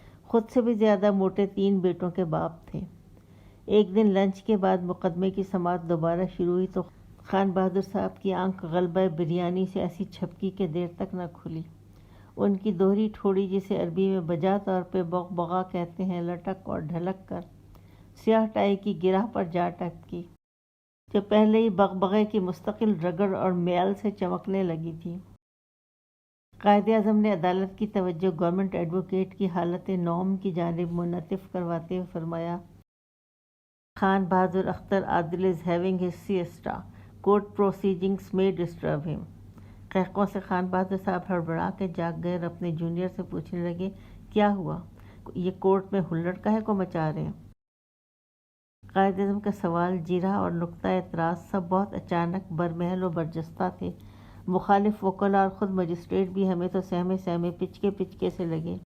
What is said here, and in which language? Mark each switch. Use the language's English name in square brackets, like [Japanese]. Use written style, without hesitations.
[Urdu] خود سے بھی زیادہ موٹے، 3 بیٹوں کے باپ تھے۔ ایک دن لنچ کے بعد مقدمے کی سماعت دوبارہ شروع ہوئی تو خان بہادر صاحب کی آنکھ غلبہ بریانی سے ایسی چھپکی کہ دیر تک نہ کھلی۔ ان کی دوہری ٹھوڑی، جسے عربی میں بجا طور پہ بغبغا کہتے ہیں، لٹک اور ڈھلک کر سیاہ ٹائی کی گرہ پر جا ٹککی، جو پہلے ہی بغبغے کی مستقل رگڑ اور میل سے چمکنے لگی تھی۔ قائد اعظم نے عدالت کی توجہ گورنمنٹ ایڈوکیٹ کی حالت نوم کی جانب منعطف کرواتے ہوئے فرمایا، خان بہادر اختر عادل [English] is having his siesta. Court proceedings may disturb him. [Urdu] قہقہوں سے خان بہادر صاحب ہڑبڑا کے جاگ گئے اور اپنے جونیئر سے پوچھنے لگے، کیا ہوا؟ یہ کورٹ میں ہلڑ کاہے کو مچا رہے ہیں؟ قائد اعظم کا سوال، جیرہ اور نقطہ اعتراض سب بہت اچانک، برمحل و برجستہ تھے۔ مخالف وکلا اور خود مجسٹریٹ بھی ہمیں تو سہمے پچکے سے لگے۔